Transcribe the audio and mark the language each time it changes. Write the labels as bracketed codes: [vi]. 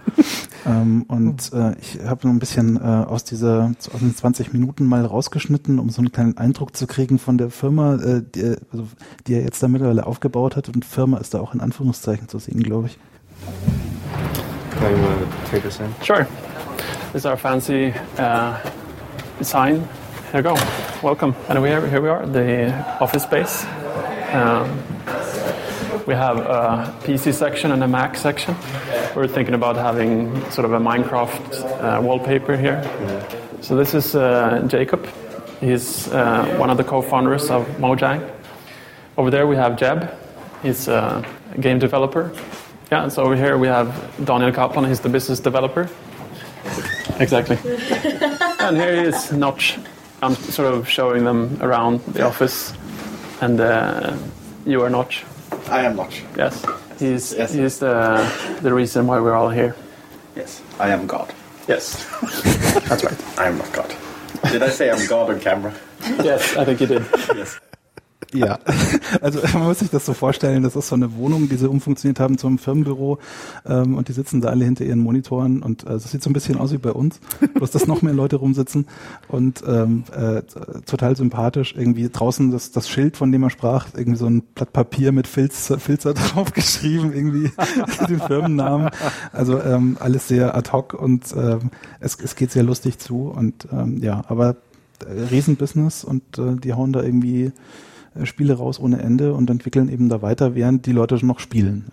[de] Ich habe noch ein bisschen aus den 20 Minuten mal rausgeschnitten, um so einen kleinen Eindruck zu kriegen von der Firma, die er jetzt da mittlerweile aufgebaut hat. Und Firma ist da auch in Anführungszeichen zu sehen, glaube ich. [en] Can you take this in? Sure. This is our fancy design. Here we go. Welcome. And here we are, the office space. We have a PC section and a Mac section. We're thinking about having sort of a Minecraft wallpaper here. So this is Jacob. He's one of the co-founders of Mojang. Over there we have Jeb. He's a game developer. Yeah, so over here we have Daniel Kaplan. He's the business developer. Exactly. And here is Notch. I'm sort of showing them around the office. And you are Notch. I am Notch. Yes. He's the reason why we're all here. Yes. I am God. Yes. That's right. I am not God. Did I say I'm God on camera? Yes, I think you did. Yes. [de] Ja, also man muss sich das so vorstellen, das ist so eine Wohnung, die sie umfunktioniert haben zum Firmenbüro und die sitzen da alle hinter ihren Monitoren und es sieht so ein bisschen aus wie bei uns, bloß dass noch mehr Leute rumsitzen und total sympathisch, irgendwie draußen das Schild, von dem er sprach, irgendwie so ein Blatt Papier mit Filzer drauf geschrieben, irgendwie den Firmennamen, also alles sehr ad hoc und es geht sehr lustig zu und aber Riesenbusiness und die hauen da irgendwie Spiele raus ohne Ende und entwickeln eben da weiter, während die Leute schon noch spielen.